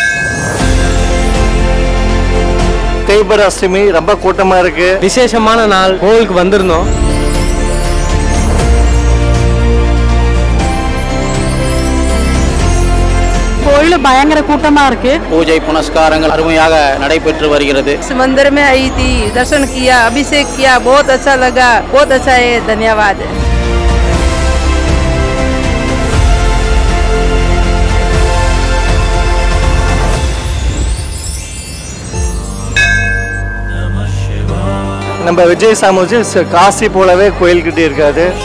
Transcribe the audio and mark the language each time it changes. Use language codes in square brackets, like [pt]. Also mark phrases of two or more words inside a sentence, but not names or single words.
[ta] தைப்பூர அஷ்டமி ரொம்ப கூட்டமா இருக்கு. விசேஷமான நாள், கோவிலுக்கு வந்திருந்தோம். கோயில பயங்கர கூட்டமா இருக்கு. பூஜை புனஸ்காரங்கள் அருமையாக நடைபெற்று வருகிறது. [hi] मंदिर में आई थी, दर्शन किया, अभिषेक किया, बहुत अच्छा लगा, बहुत अच्छा है, धन्यवाद। [ta] நம்ம விஜய் சாமுஜி காசி போலவே கோயில்கிட்ட இருக்காது.